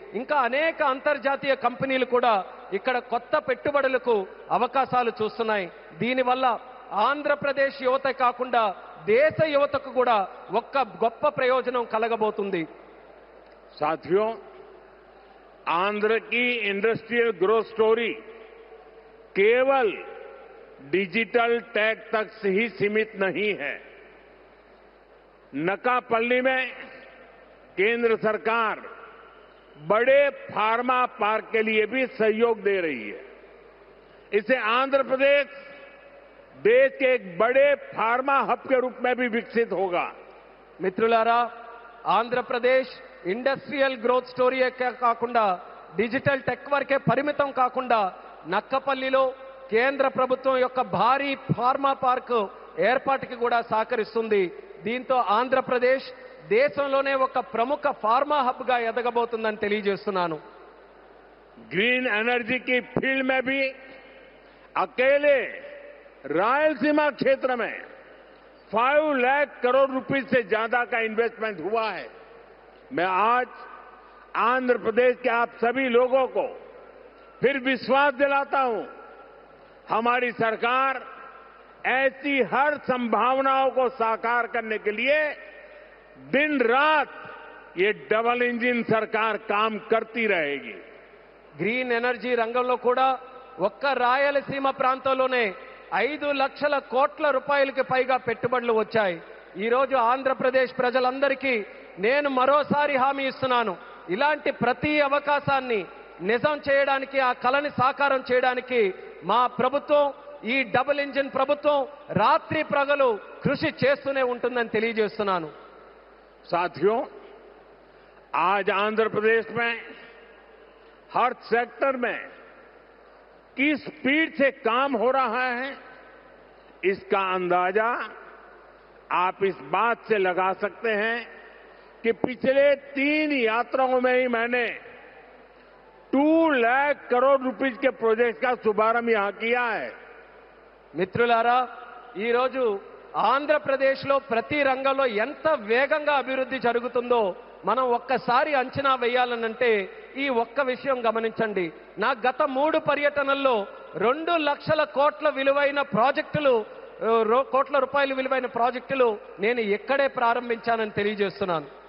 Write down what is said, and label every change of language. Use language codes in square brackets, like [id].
[te] ఇంకా అనేక అంతర్జాతీయ కంపెనీలు కూడా ఇక్కడ కొత్త పెట్టుబడులకు అవకాశాలు చూస్తున్నాయి. దీనివల్ల ఆంధ్రప్రదేశ్ యువత కాకుండా దేశ యువతకు కూడా ఒక్క గొప్ప ప్రయోజనం కలగబోతుంది. [hi] साथियों, आंध्र की इंडस्ट्रियल ग्रोथ स्टोरी केवल डिजिटल टेक तक से ही सीमित नहीं है। नकापल्ली में केंद्र सरकार बड़े फार्मा पार्क के लिए भी सहयोग दे रही है। इससे आंध्र प्रदेश देश के एक बड़े फार्मा हब के रूप में भी विकसित होगा। [te] మిత్రులారా, ఆంధ్రప్రదేశ్ ఇండస్ట్రియల్ గ్రోత్ స్టోరీ కాకుండా డిజిటల్ టెక్ వరకే పరిమితం కాకుండా నక్కపల్లిలో కేంద్ర ప్రభుత్వం యొక్క భారీ ఫార్మా పార్క్ ఏర్పాటుకి కూడా సహకరిస్తుంది. దీంతో ఆంధ్రప్రదేశ్ దేశంలోనే ఒక ప్రముఖ ఫార్మా హబ్ గా ఎదగబోతుందని తెలియజేస్తున్నాను. [hi] ग्रीन एनर्जी की फील्ड में भी अकेले रायलसीमा क्षेत्र में 5 लाख करोड़ रुपए से ज्यादा का इन्वेस्टमेंट हुआ है। मैं आज आंध्र प्रदेश के आप सभी लोगों को फिर विश्वास दिलाता हूं, हमारी सरकार ऐसी हर संभावनाओं को साकार करने के लिए दिन रात ये डबल इंजन सरकार काम करती रहेगी। [te] గ్రీన్ ఎనర్జీ రంగంలో కూడా ఒక్క రాయలసీమ ప్రాంతంలోనే 5 లక్షల కోట్ల రూపాయలకి పైగా పెట్టుబడులు వచ్చాయి. ఈ రోజు ఆంధ్రప్రదేశ్ ప్రజలందరికీ నేను మరోసారి హామీ ఇస్తున్నాను, ఇలాంటి ప్రతి అవకాశాన్ని నిజం చేయడానికి, ఆ కలని సాకారం చేయడానికి మా ప్రభుత్వం, ఈ డబుల్ ఇంజిన్ ప్రభుత్వం రాత్రి ప్రగలు కృషి చేస్తూనే ఉంటుందని తెలియజేస్తున్నాను. [hi] साथियों, आज आंध्र प्रदेश में हर सेक्टर में किस स्पीड से काम हो रहा है, इसका अंदाजा आप इस बात से लगा सकते हैं कि पिछले 3 यात्राओं में ही मैंने 2 लाख करोड़ रुपए के प्रोजेक्ट का शुभारंभ यहां किया है। [te] మిత్రులారా, ఈ రోజు ఆంధ్రప్రదేశ్లో ప్రతి రంగంలో ఎంత వేగంగా అభివృద్ధి జరుగుతుందో మనం ఒక్కసారి అంచనా వేయాలనంటే ఈ ఒక్క విషయం గమనించండి. నా గత 3 పర్యటనల్లో 2 లక్షల కోట్ల విలువైన ప్రాజెక్టులు, కోట్ల రూపాయల విలువైన ప్రాజెక్టులు నేను ఇక్కడే ప్రారంభించానని తెలియజేస్తున్నాను.